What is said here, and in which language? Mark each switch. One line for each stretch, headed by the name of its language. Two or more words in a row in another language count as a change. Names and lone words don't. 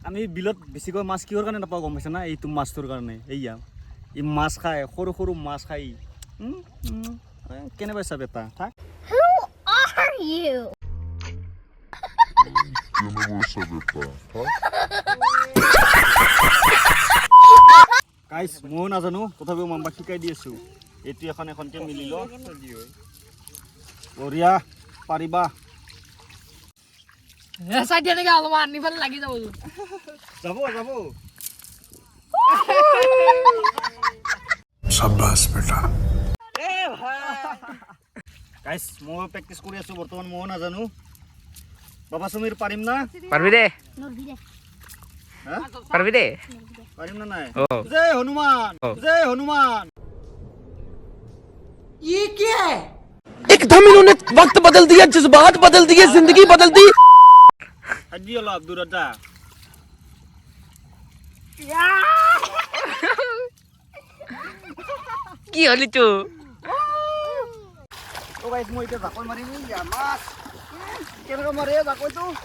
Assamese: আমি বিলত বেছিকৈ মাছ কিহৰ কাৰণে নাপাওঁ গম পাইছা না? এইটো মাছটোৰ কাৰণে। এইয়া ই মাছ খায়, সৰু সৰু মাছ খায়। কেনে পাইছা বেটা? থাক।
English: Who are you?
Assamese: গাইছ ময়ো নাজানো, তথাপিও মাম্বাক শিকাই দি আছোঁ। এইটো এখনকৈ মিলি ল। বঢ়িয়া, পাৰিবা। যাব যাব।
Hindi: शाबाश बेटा।
Assamese: গাইছ ময়ো প্ৰেক্টিচ কৰি আছোঁ বৰ্তমান, ময়ো নাজানো। বাবা সমীৰ পাৰিম না?
Bangla: পারবি দে
Assamese: হা?
Bangla: পারবি দে
Assamese: পাৰিম না নাই? ও জয় হনুমান, জয় হনুমান।
Hindi: एकदम इन्होंने वक्त बदल दिया, जज्बात बदल दिए, जिंदगी बदल दी।
Assamese: আজি অলপ দূৰত যা। কি হলি তো তো গাইছ মই এতিয়া জাকৈ মাৰিম। ইয়া মাছ কেনেকৈ মাৰে জাকৈটো?